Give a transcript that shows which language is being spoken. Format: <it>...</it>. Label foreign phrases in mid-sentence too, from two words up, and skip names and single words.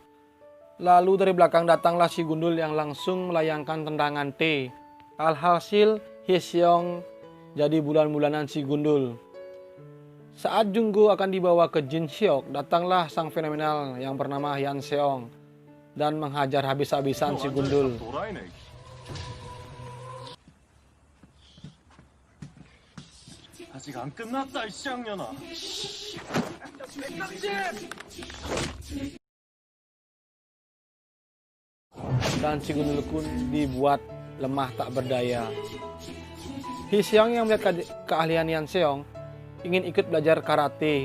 <id>Lalu dari belakang datanglah si Gundul yang langsung melayangkan tendangan T. Alhasil Hee Seong jadi bulan-bulanan si Gundul. Saat Junggo akan dibawa ke Jin Hyuk, datanglah sang fenomenal yang bernama Yan Seong dan menghajar habis-habisan si Gundul.</id> <ko>아직 안 끝났다 이 쌍년아.</ko> <id>Dan si Gundul pun dibuat lemah tak berdaya. Hee Seong yang melihat keahlian Yan Seong ingin ikut belajar karate.</id>